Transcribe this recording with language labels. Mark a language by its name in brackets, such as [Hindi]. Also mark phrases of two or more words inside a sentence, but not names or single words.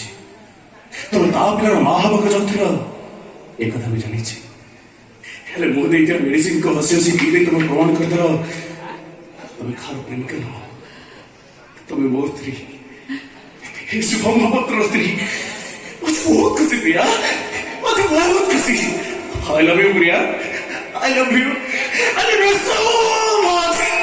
[Odia] ତମେ ତା ପିଲାର ମା ହେବାକୁ ଚାହୁଁଥିଲ ଏ କଥା ବି ଜାଣିଛି। ହେଲେ ମୁଁ ଦେଇଥିବା ମେଡିସିନକୁ ହସି ହସି ପିଇଲେ ତମେ ପ୍ରମାଣ କରିଦେଲ ତମେ କାହାର ପ୍ରେମିକା ନୁହ, ତମେ ମୋ ସ୍ତ୍ରୀ, ଶୁଭ ମହାପାତ୍ରର ସ୍ତ୍ରୀ। ମତେ ବହୁତ ଖୁସି ପ୍ରିୟା, ମତେ ବହୁତ ଖୁସି। [English] I love you ପ୍ରିୟା, I love you so much.